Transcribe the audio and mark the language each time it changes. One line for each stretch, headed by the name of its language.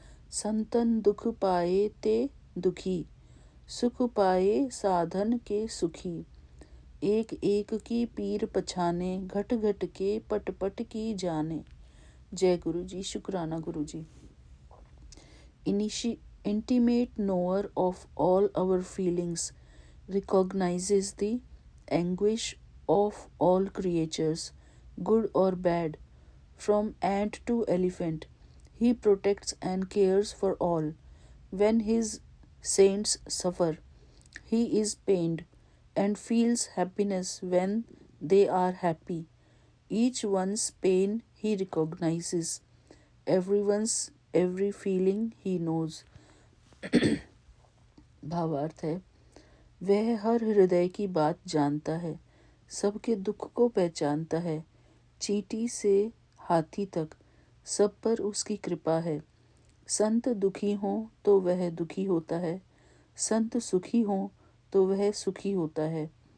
Hindi: संतन दुख पाए ते दुखी, सुख पाए साधन के सुखी। एक एक की पीर पछाने, घट घट के पट पट की जाने। जय गुरु जी, शुक्राना गुरु जी।
English: Intimate knower of all our feelings, recognizes the anguish of all creatures, good or bad, from ant to elephant. He protects and cares for all. When his saints suffer, he is pained and feels happiness when they are happy. Each one's pain he recognizes, everyone's every feeling he knows.
Hindi: भावार्थ है, वह हर हृदय की बात जानता है, सबके दुख को पहचानता है। चींटी से हाथी तक सब पर उसकी कृपा है। संत दुखी हों तो वह दुखी होता है, संत सुखी हों तो वह सुखी होता है।